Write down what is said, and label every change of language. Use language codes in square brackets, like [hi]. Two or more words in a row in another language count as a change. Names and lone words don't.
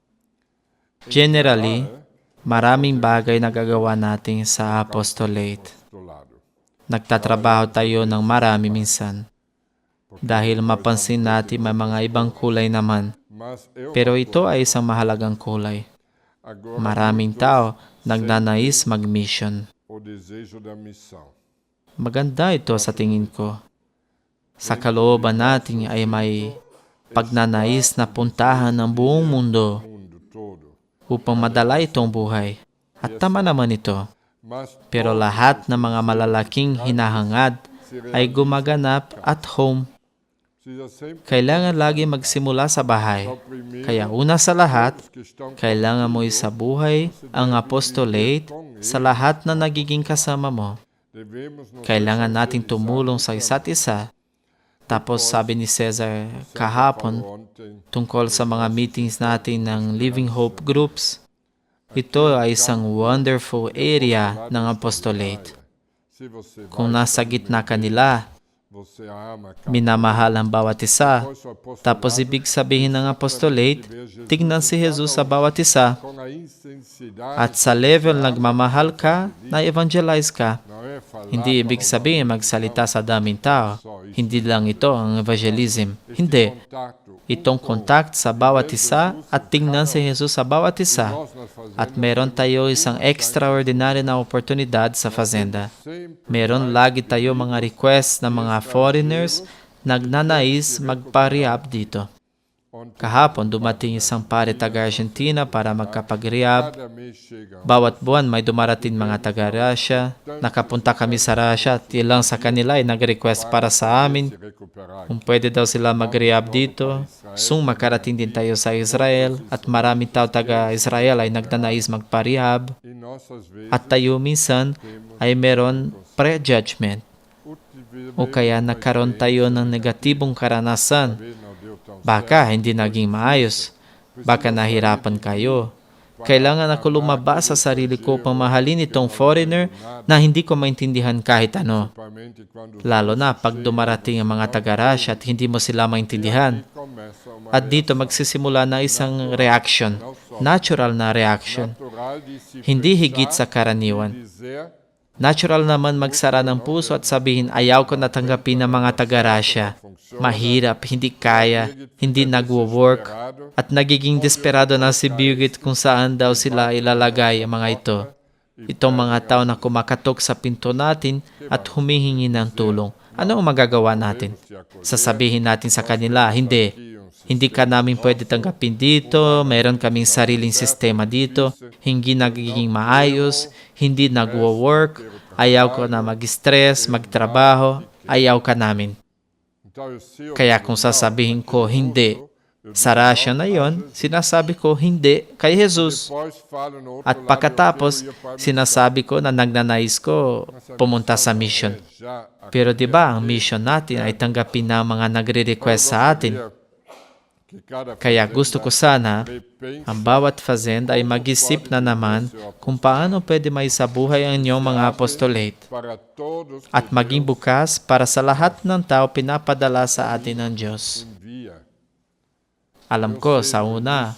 [tl] Generally, maraming bagay na gagawa natin sa apostolate. [pt] do lado. [tl] Nagtatrabaho tayo ng marami minsan. Dahil mapansin natin may mga ibang kulay naman. [pt] Mas eu [tl] Pero ito ay isang mahalagang kulay. [pt] agora [tl] Maraming tao nagnanais mag-mission. [pt] o desejo da missão. [tl] Maganda ito sa tingin ko. Sa kalooban natin ay may pagnanais na puntahan ng buong mundo [pt] Mundo todo. [tl] upang madala itong buhay. At tama naman ito. [pt] Mas [tl] Pero lahat ng mga malalaking hinahangad ay gumaganap [en] at home. [pt] precisa sempre [tl] Kailangan lagi magsimula sa bahay. [pt] ao primeiro [tl] Kaya una sa lahat, [pt] que estão [tl] kailangan mo isabuhay ang apostolate sa lahat na nagiging kasama mo. [pt] devemos nos [tl] Kailangan nating tumulong sa isa't isa. Tapos sabi ni Cesar kahapon [pt] ontem [tl] tungkol sa mga meetings natin ng Living Hope Groups, ito ay isang [en] wonderful area [tl] ng apostolate. [pt] se você [tl] Kung nasa gitna ka nila, [pt] você ama cada [tl] minamahal ang bawat isa, [pt] após o apostolado [tl] tapos ibig sabihin ng apostolate, tignan si Jesus sa bawat isa, [pt] com a intensidade [tl] at sa level nagmamahal ka, na-evangelize ka. [pt] não é falar [tl] Hindi ibig sabihin magsalita sa daming tao. Hindi lang ito ang evangelism. Hindi. [pt] contato [tl] Itong contact sa bawat isa at tingnan si Jesus sa bawat isa. [pt] nós fazemos [tl] At meron tayo isang extraordinary na oportunidad sa fazenda. [pt] sempre [tl] Meron lagi tayo mga requests ng mga foreigners nagnanais magpa-rehab dito. Kahapon, dumating isang pare taga-Argentina para magkapag-rehab. [pt] Cada mês chega [tl] Bawat buwan may dumarating mga taga-Russia. Nakapunta kami sa Russia at ilang sa kanila ay nag-request para sa amin [pt] se recuperar. [tl] kung pwede daw sila mag-rehab dito. Soon makarating din tayo sa Israel at maraming tao taga-Israel ay nagnanais magpa-rehab. [pt] Em nossas vezes, [tl] At tayo minsan ay meron prejudgment o kaya nagkaroon tayo ng negatibong karanasan. [pt] não deu tão [tl] Baka hindi naging maayos. Baka nahirapan kayo. Kailangan ako lumabas sa sarili ko pamahalin itong foreigner na hindi ko maintindihan kahit ano. [pt] principalmente quando [tl] Lalo na pag dumarating ang mga taga-Russia at hindi mo sila maintindihan. [pt] começa uma [tl] At dito magsisimula na isang reaction. Natural na reaction. [pt] natural de se [tl] Hindi higit sa karaniwan. [pt] dizer [tl] Natural naman magsara ng puso at sabihin, ayaw ko natanggapin ng mga taga-Russia. Mahirap, hindi kaya, hindi nagwo-work, at nagiging desperado na si Birgit kung saan daw sila ilalagay ang mga ito. Itong mga tao na kumakatok sa pinto natin at humihingi ng tulong. Ano ang magagawa natin? Sasabihin natin sa kanila, hindi ka namin pwede tanggapin dito, mayroon kaming sariling sistema dito, hindi nagiging maayos, hindi nagwo-work, ayaw ko na mag-stress, magtrabaho, ayaw ka namin. [pt] então eu sei o [tl] Kaya kung sasabihin ko hindi, sa Russia na yon, sinasabi ko hindi kay Jesus. [pt] depois falo no outro [tl] At [pt] lado, [tl] pagkatapos, [pt] eu ia para [tl] sinasabi ko na nagnanais ko pumunta sa mission. [pt] já [tl] Pero di ba ang mission natin ay tanggapin na mga nagre-request sa atin. [pt] que cada [tl] Kaya gusto ko sana [pt] repense [tl] ang bawat fazenda ay mag-isip na naman kung paano pwede maisabuhay ang inyong mga apostolate [pt] para todos [tl] at maging bukas para sa lahat ng tao pinapadala sa atin ng Diyos. [pt] envia. [tl] Alam ko, sa una,